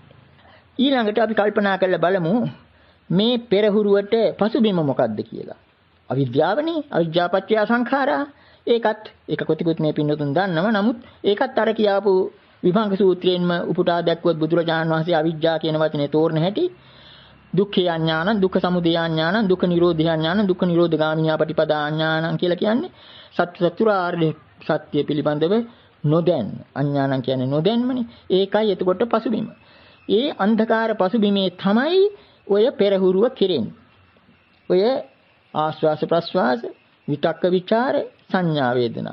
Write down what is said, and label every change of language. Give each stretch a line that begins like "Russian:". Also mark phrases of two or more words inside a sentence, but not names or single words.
Sinhala: ඊළඟට අපි කල්පනා කරලා බලමු මේ පෙරහුරුවට පසුබිම මොකක්ද කියලා. අවිද්‍යාවනේ.
Pali: අවිද්‍යාපච්චය සංඛාරා.
Sinhala: ඒකත් එක කොටිකුත් මේ පින්නතුන් දන්නව. නමුත් ඒකත් අර කියාපු විභංග සූත්‍රයෙන්ම උපුටා දැක්වුවත් බුදුරජාණන් වහන්සේ අවිද්‍යාව කියන වචනේ තෝරන හැටි
Pali: දුක්ඛ ඥානං, දුක්ඛ සමුදය ඥානං, දුක්ඛ නිරෝධ ඥානං, දුක්ඛ නිරෝධ ගාමිනී පටිපදා ඥානං
Sinhala: කියලා කියන්නේ සත්‍ය චතුරාර්ය සත්‍ය පිළිබඳව නොදැන්. අඥානං කියන්නේ නොදැන්මනේ. ඒකයි එතකොට පසුබිම. ඒ අන්ධකාර පසුබිමේ තමයි ඔය පෙරහුරුව කෙරෙන්නේ. ඔය ආස්වාස ප්‍රස්වාස, විතක්ක ਵਿਚාර, සංඥා වේදනා.